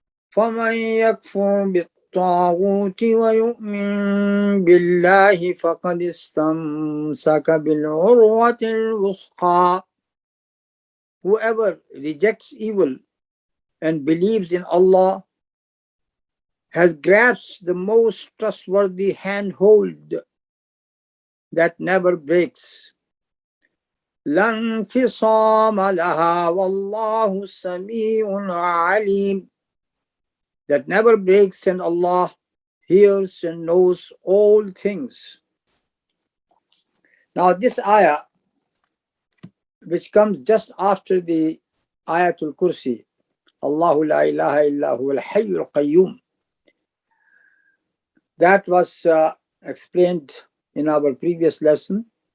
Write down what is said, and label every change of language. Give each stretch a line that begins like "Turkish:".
Arabic: فمن يكفر بالطاغوت ويؤمن بالله فقد استمسك بالعروة الوثقى.
English: Whoever rejects evil and believes in Allah has grasped the most trustworthy handhold that never breaks.
Arabic: لا انفصام لها والله سميع عليم.
English: That never breaks, and Allah hears and knows all things. Now this ayah, which comes just after the Ayatul Kursi,
Arabic: Allahu la ilaha illa huwa al-hayyul qayyum,
English: that was explained in our previous lesson.